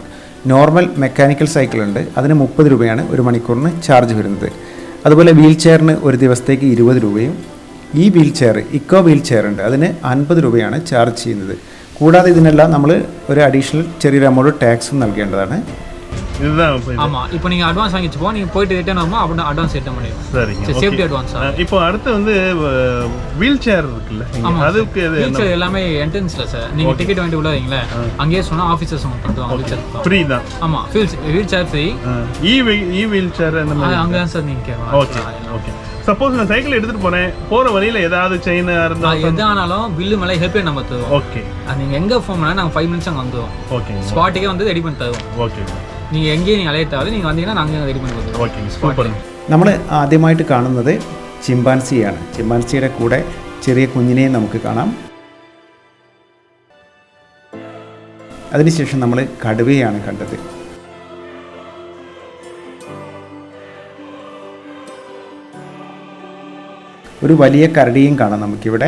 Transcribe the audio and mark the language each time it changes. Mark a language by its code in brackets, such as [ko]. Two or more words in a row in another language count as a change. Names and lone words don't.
[en] normal mechanical [ml] സൈക്കിളുണ്ട്, അതിന് 30 രൂപയാണ് ഒരു മണിക്കൂറിന് ചാർജ് വരുന്നത്. അതുപോലെ വീൽ ചെയറിന് ഒരു ദിവസത്തേക്ക് 20 രൂപയും. ഈ [en] wheel chair, eco wheel chair [ml] ഉണ്ട്, അതിന് 50 രൂപയാണ് ചാർജ് ചെയ്യുന്നത്. കൂടാതെ ഇതിനെല്ലാം നമ്മൾ ഒരു അഡീഷണൽ ചെറിയൊരു എമൗണ്ട് ടാക്സും നൽകേണ്ടതാണ്. [ta] ஆமாம், இப்போ நீங்கள் அட்வான்ஸ் வாங்கிச்சு போ, நீங்கள் போயிட்டு ரிட்டர்ன் ஆகும்போது அப்படி [en] advance return [ta] பண்ணிடுவோம். சரிங்க, [en] Safety advance. [ta] இப்போ அடுத்து வந்து [en] wheel chair [ta] இருக்குல்ல, அதுக்கு [en] wheel chair [ta] எல்லாமே என்ட்ரன்ஸ்ல சார். நீங்கள் டிக்கெட் வாங்கிட்டு உள்ள வைங்களே, அங்கேயே சொன்னால் ஆஃபீஸர்ஸ் அவங்க பண்ணுவாங்க. [en] wheel chair [ta] ஃப்ரீ தான். ஆமாம், [en] wheel chair free. e wheel chair [ta] அந்த மாதிரி அங்கே தான் சார் நீங்கள். [en] Okay okay. [ta] சப்போஸ் நான் சைக்கிள் எடுத்துட்டு போறேன், போற வழியில ஏதாவது செயின் இருந்தா எது ஆனாலும் பில்லு மேலே [en] helpline number [ta] தருவோம். ஓகே, நீங்க எங்க ஃபோன் பண்ணா நாங்கள் 5 மினிட்ஸ் அங்கே வந்துடுவோம். ஓகே, ஸ்பாட்டுக்கே வந்து ரெடி பண்ணி தருவோம். ஓகே, நீங்கள் எங்கேயும் நீங்கள் அலையத்தாலும் நீங்கள் வந்தீங்கன்னா நாங்கள் ரெடி பண்ணி கொடுத்துருவோம். [en] Okay, super. [ml] നമ്മൾ ആദ്യമായിട്ട് കാണുന്നത് ചിമ്പാൻസിയാണ്. ചിമ്പാൻസിയുടെ കൂടെ ചെറിയ കുഞ്ഞിനെയും നമുക്ക് കാണാം. അതിനുശേഷം നമ്മൾ കടുവയാണ് കണ്ടത്. ഒരു വലിയ കരടിയും കാണാം നമുക്കിവിടെ.